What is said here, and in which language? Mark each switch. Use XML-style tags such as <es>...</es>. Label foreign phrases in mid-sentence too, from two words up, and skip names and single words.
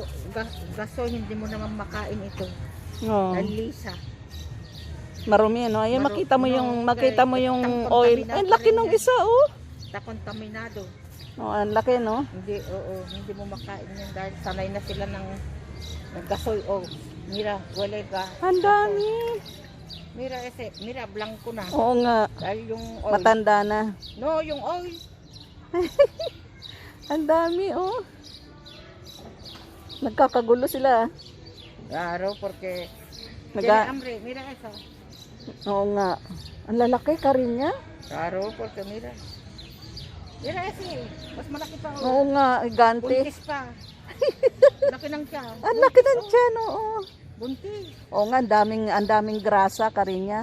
<tl>Gasoy, hindi mo naman makain ito. Oh, Nalisa. marumi, no? Ayan, makita mo yung oil. Ay, ang laki ng isa,</tl> <es>Está contaminado.</es> <tl>Oh, ang laki, no? Hindi, hindi mo makain yan dahil sanay na sila ng gasoy.</tl> <es>Oh, mira, huele gas.</es> <tl>Ang dami.</tl> <es>Mira, blanco na.</es> <tl>Oo nga, Dahil yung oil. matanda na. No, yung oil. Ang dami, Nagkakagulo sila.</tl> <es>Claro, porque</es> <tl>Naga-</tl> <es>tiene hambre. Mira eso.</es> <tl>Oo nga. Ang lalaki karinya.</tl> <es>Claro, porque mira. Mira ese.</es> <tl>Mas malaki pa. Oo nga, gante. Buntis pa. Laki ng tiyan. Ang laki ng tiyan, oo. Buntis. Oo nga, ang daming grasa karinya.</tl>